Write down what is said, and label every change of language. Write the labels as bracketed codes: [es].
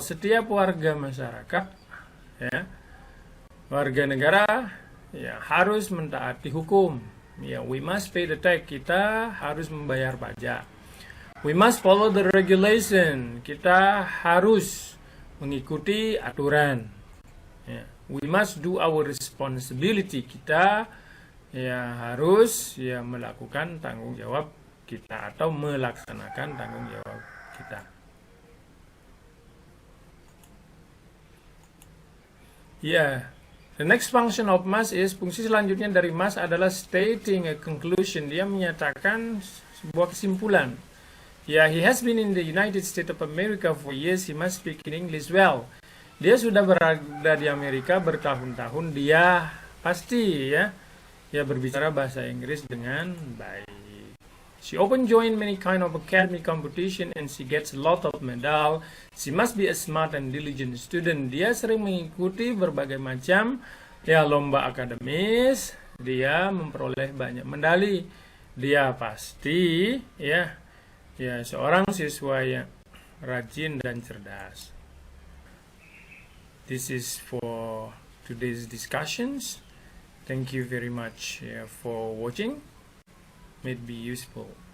[id] Setiap warga masyarakat, warga negara, harus mentaati hukum. [en] We must pay the tax. [id] Kita harus membayar pajak. [en] We must follow the regulation. [id] Kita harus mengikuti aturan. [en] We must do our responsibility. [id] Kita harus melakukan tanggung jawab kita atau melaksanakan tanggung jawab kita. [en] The next function of must is, [id] fungsi selanjutnya dari must adalah [en] stating a conclusion. [id] Dia menyatakan sebuah kesimpulan. [en] He has been in the United States of America for years. He must speak in English well. [id] Dia sudah berada di Amerika bertahun-tahun. Dia pasti berbicara bahasa Inggris dengan baik. [en] She often join many kind of academic competition and she gets a lot of medal. She must be a smart and diligent student. [id] Dia sering mengikuti berbagai macam lomba akademis. Dia memperoleh banyak medali. Dia pasti seorang siswa yang rajin dan cerdas. [en] This is for today's discussions. Thank you very much for watching. May it be useful.